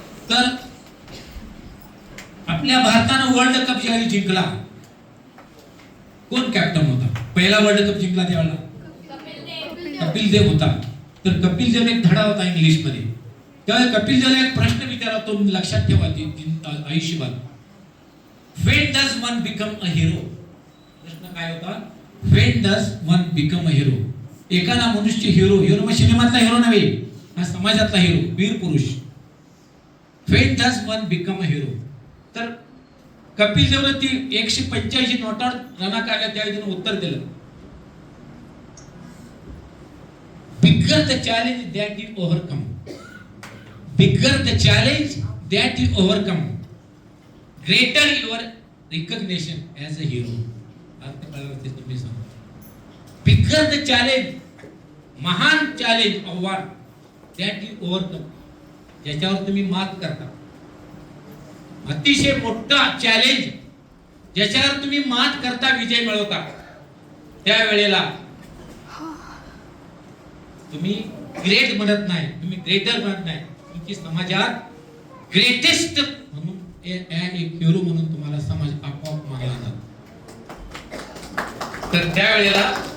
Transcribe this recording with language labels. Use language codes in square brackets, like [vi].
[mr] तर आपल्या भारतानं वर्ल्ड कप ज्यावेळी जिंकला, कोण कॅप्टन होता? पहिला वर्ल्ड कप जिंकला त्यावेळेला कपिल देव होता. तर कपिल देव एक धडा होता इंग्लिश मध्ये. त्यावेळी कपिल देवला एक प्रश्न विचारला, तो लक्षात ठेवा आयुष्यभर. [en] When does one become a hero? [mr] प्रश्न काय होता? [en] When does one become a hero? [mr] एखादा मनुष्य हिरो मग सिनेमातला हिरो नव्हे, हा समाजातला हिरो, वीर पुरुष. [en] When does one become a hero? [mr] तर कपिल देवने ती 185 नोटावर रना काढल्या, त्यावेळी त्याने उत्तर दिलं, [en] bigger the challenge that you overcome. Bigger the challenge that you overcome, greater your recognition as a hero. [mr] अर्थ कळला ते तुम्ही सांगा. [en] Bigger the challenge, [mr] महान चॅलेंज, आव्हान, [en] that you overcome, [mr] ज्याच्यावर तुम्ही मात करता. अतिशय मोठा चॅलेंज ज्याच्यावर तुम्ही मात करता, विजय मिळवता, त्यावेळेला तुम्ही ग्रेट म्हणत नाही, तुम्ही ग्रेटर म्हणत नाही, तुमची समाजात ग्रेटेस्ट म्हणून एक हिरो म्हणून तुम्हाला समाज आपोआप मानला जातो. तर त्यावेळेला